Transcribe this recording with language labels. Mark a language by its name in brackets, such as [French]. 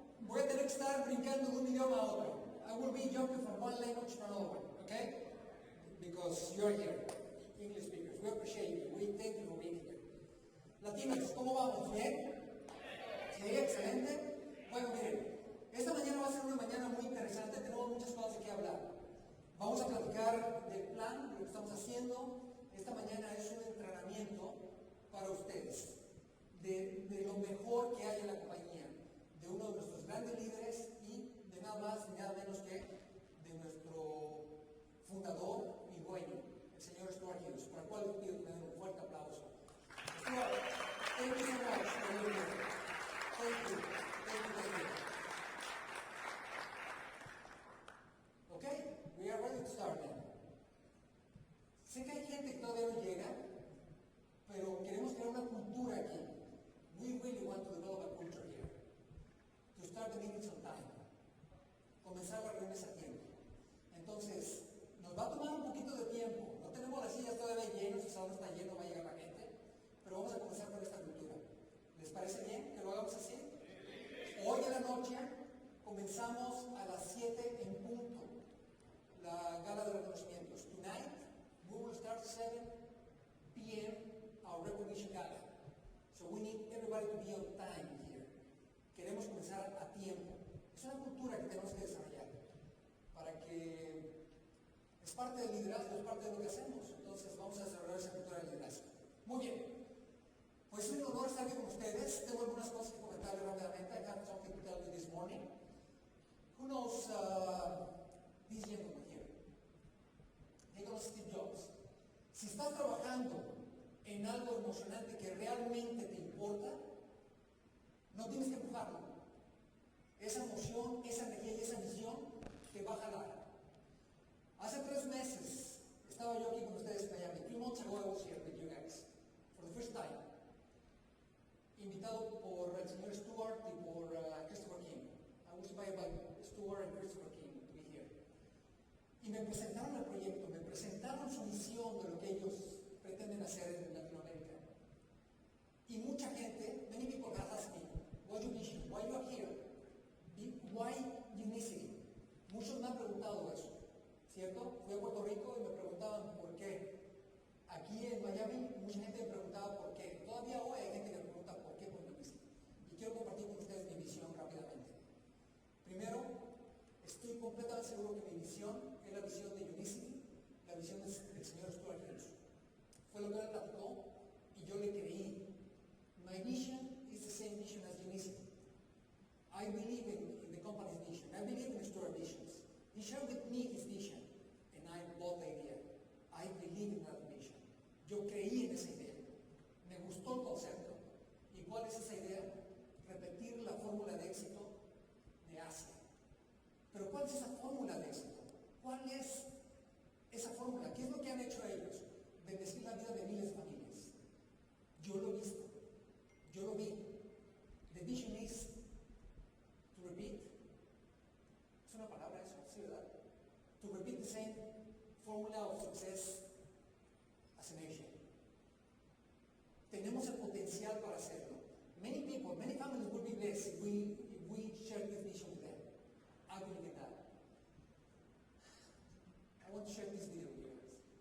[Spanish] Voy a tener que estar brincando de un idioma a otro. [English] I will be jumping from one language to another, okay? Because you're here, English speakers. We appreciate you. We thank you for being here. [Spanish] Latinos, ¿cómo vamos? ¿Bien? Sí, excelente. Bueno, miren, esta mañana va a ser una mañana muy interesante. Tenemos muchas cosas de qué hablar. Vamos a platicar del plan, de lo que estamos haciendo. Esta mañana es un entrenamiento para ustedes, de lo mejor que hay en la compañía, de uno de nuestros grandes líderes y de nada más y nada menos que de nuestro fundador y dueño, el señor Stuart Hughes, para el cual les pido que me den un fuerte aplauso. [English] Stuart, thank you so much for being here. Thank you. Okay, we are ready to start now. [Spanish] Sé que hay gente que todavía no llega, pero queremos crear una cultura aquí. [English] We really want to develop a culture here. To start the meetings on time. [Spanish] Comenzar las reuniones a tiempo. Entonces, nos va a tomar un poquito de tiempo. No tenemos las sillas todavía llenas, el salón está lleno, va a llegar la gente. Pero vamos a comenzar con esta cultura. ¿Les parece bien que lo hagamos así? Hoy en la noche comenzamos a las 7 en punto. La gala de reconocimientos. [English] Tonight, we will start 7 p.m. our recognition gala. So we need everybody to be on time here. [Spanish] Queremos comenzar a tiempo. Es una cultura que tenemos que desarrollar para que es parte del liderazgo, es parte de lo que hacemos. Entonces vamos a desarrollar esa cultura del liderazgo. Muy bien. Pues es un honor estar aquí con ustedes. Tengo algunas cosas que comentarles rápidamente. [English] I have something to tell you this morning. Who knows this gentleman here? He knows Steve Jobs. [Spanish] Si estás trabajando en algo emocionante que realmente te importa, no tienes que empujarlo. Esa emoción, esa energía y esa misión te va a jalar. Hace 3 meses estaba yo aquí con ustedes en Miami. [English] 3 months ago I was here with you guys for the first time. [Spanish] Invitado por el señor Stuart y por Christopher King. [English] I was invited by Stuart and Christopher King to be here. [Spanish] Y me presentaron el proyecto, me presentaron su misión de lo que ellos pretenden hacer en Latinoamérica. Y mucha gente, [English] many people have asked me, what's your vision? Why you are here? Why Unicity? [Spanish] Muchos me han preguntado eso, ¿cierto? Fui a Puerto Rico y me preguntaban por qué. Aquí en Miami, mucha gente me preguntaba por qué. Todavía hoy hay gente que me pregunta por qué por Unicity. Y quiero compartir con ustedes mi visión rápidamente. Primero, estoy completamente seguro que mi visión es la visión de Unicity, la visión del señor Stuart Hughes. Fue lo que él platicó y yo le creí. [English] My vision is the same vision as Unicity. I believe in the company's vision. I believe in Stuart's visions. He shared with me his vision, and I bought the idea. I believe in that vision. [Spanish] Yo creí en esa idea. Me gustó el concepto. ¿Y cuál es esa idea? Repetir la fórmula de éxito de Asia. Pero ¿cuál es esa fórmula de éxito? ¿Cuál es esa fórmula? ¿Qué es lo que han hecho ellos? Bendecir la vida de miles de familias. Yo lo he visto. Yo lo vi. [English] The vision is to repeat. [Spanish] Es una palabra eso, ¿sí, verdad? [English] To repeat the same formula of success as a nation. [Spanish] Tenemos el potencial para hacerlo. [English] Many people, many families will be blessed if we share this vision with them. I believe in that. I want to share this video with you guys.